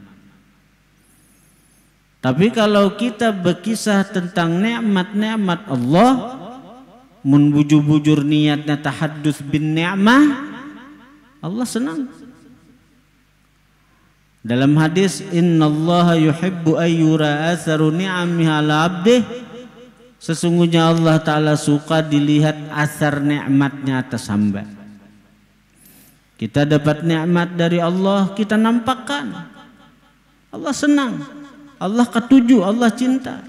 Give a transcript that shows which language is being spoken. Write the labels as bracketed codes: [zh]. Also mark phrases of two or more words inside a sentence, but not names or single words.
[id] Tapi kalau kita berkisah tentang nikmat-nikmat Allah, mun bujur-bujur niatnya [ar] تحدث بنعمة, [id] Allah senang. Dalam hadis, [ar] إن الله يحب أن يرى أثر نعمه على عبده, [id] sesungguhnya Allah Ta'ala suka dilihat asar nikmatnya atas hamba. Kita dapat nikmat dari Allah, kita nampakkan. Allah senang, Allah ketujuh, Allah cinta.